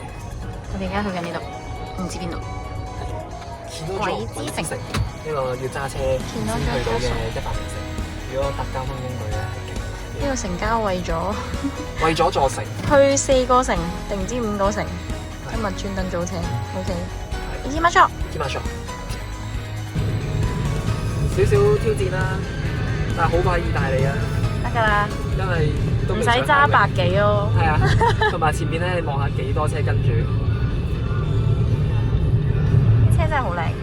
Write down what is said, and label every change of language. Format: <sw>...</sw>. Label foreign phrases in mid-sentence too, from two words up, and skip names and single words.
<yue>我哋而家去緊呢度，唔知邊度。鬼之城呢個要揸車先去到嘅100名城。如果搭交通工具咧係勁。呢個城郊為咗座城，去4個城定唔知5個城，今日專登租車。OK，</yue> <ja>行きましょう。</ja> <yue>少少挑戰啦，但係好快意大利啊！得㗎啦，因為都唔使揸100幾咯。係啊，同埋前面咧，你望下幾多車跟住。車真係好靚。</yue>